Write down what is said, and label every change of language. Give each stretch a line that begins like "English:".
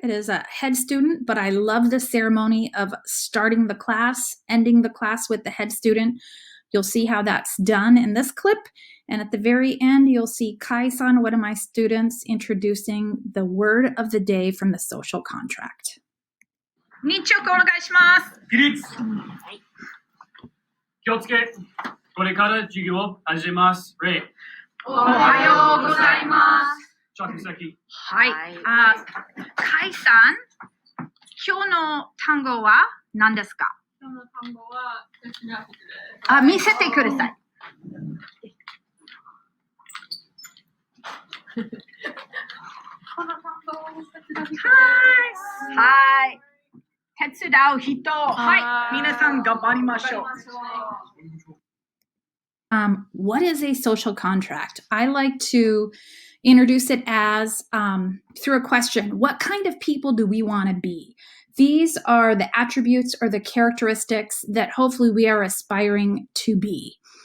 English: It is a head student, but I love the ceremony of starting the class, ending the class with the head student. You'll see how that's done in this clip. And at the very end, you'll see Kai-san, one of my students, introducing the word of the day from the social contract.
Japanese: Nichoku お願いします。起立。気をつけ。これから授業を始めます。礼。おはようございます。着席。はい。カイさん、今日の単語は何ですか？今日の単語は哲学です。見せてください。この単語は哲学です。はい。手伝う人。はい。皆さん頑張りましょう。
English: What is a social contract? I like to introduce it as through a question. What kind of people do we want to be? These are the attributes or the characteristics that hopefully we are aspiring to be.